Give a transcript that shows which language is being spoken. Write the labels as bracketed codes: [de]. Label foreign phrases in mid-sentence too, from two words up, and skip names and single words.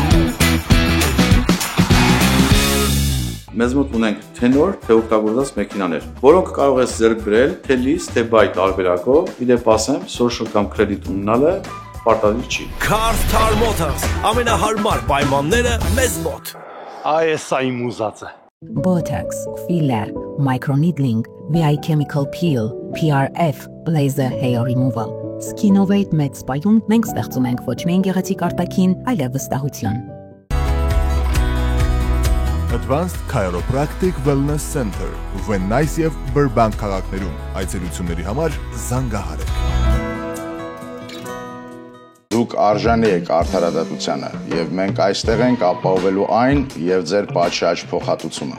[hy] Մեզ մոտ ունենք թե նոր, թե օգտագործված մեքենաներ, որոնք կարող ես ձեռք բերել թե լիզ, թե բայ տարբերակով, իդեպ ասեմ, social կամ credit ունենալը պարտադիր չի։ Car Motors, ամենահարմար պայմանները մեզ մոտ։ Այս այն մուզածը։ [en] Botox, filler, microneedling, VI chemical peel, PRF, laser hair removal. [hy] Skinovate մեծ սպայում մենք ստեղծում ենք ոչ միայն գեղեցիկ արտաքին, այլև վստահություն։ Advanced Chiropractic Wellness Center, Վեննայս եւ Բրբանկ քաղաքներում։ Այցելությունների համար զանգահարեք։ Դուք արժանի եք արդարադատությանը եւ մենք այստեղ ենք ապահովելու այն եւ ձեր պատշաճ փոխհատուցումը։